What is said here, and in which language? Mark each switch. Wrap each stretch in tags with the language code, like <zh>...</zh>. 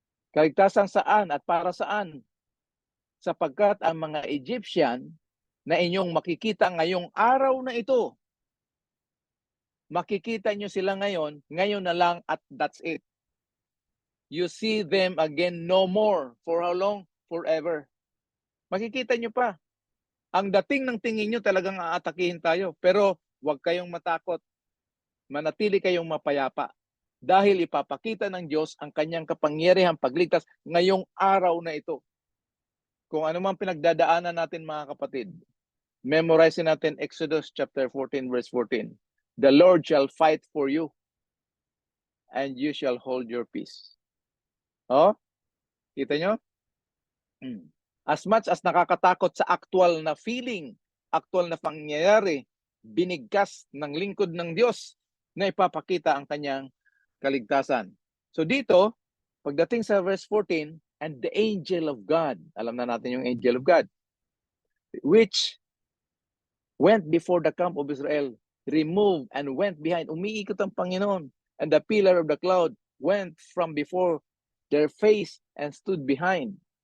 <tl>Kaligtasan saan at para saan? Sapagkat ang mga Egyptian na inyong makikita ngayong araw na ito, makikita nyo sila ngayon na lang at</tl> <en>that's it. You see them again no more. For how long? Forever.</en> <tl>Makikita nyo pa. Ang dating ng tingin nyo talagang aatakihin tayo. Pero huwag kayong matakot. Manatili kayong mapayapa. Dahil ipapakita ng Diyos ang kanyang kapangyarihang pagligtas ngayong araw na ito. Kung ano man pinagdadaanan natin, mga kapatid, memorize natin Exodus chapter 14 verse 14.</tl> <en>The Lord shall fight for you, and you shall hold your peace.</en> <tl>Oh, kita nyo? As much as nakakatakot sa actual na feeling, actual na pangyayari, binigkas ng lingkod ng Diyos na ipapakita ang kanyang kaligtasan. So dito, pagdating sa</tl> <en>verse 14, and the angel of God, alam na natin yung angel of God, which went before the camp of Israel, removed and went behind.</en> <tl>Umiikot ang Panginoon,</tl> <en>and the pillar of the cloud went from before their face and stood behind.</en>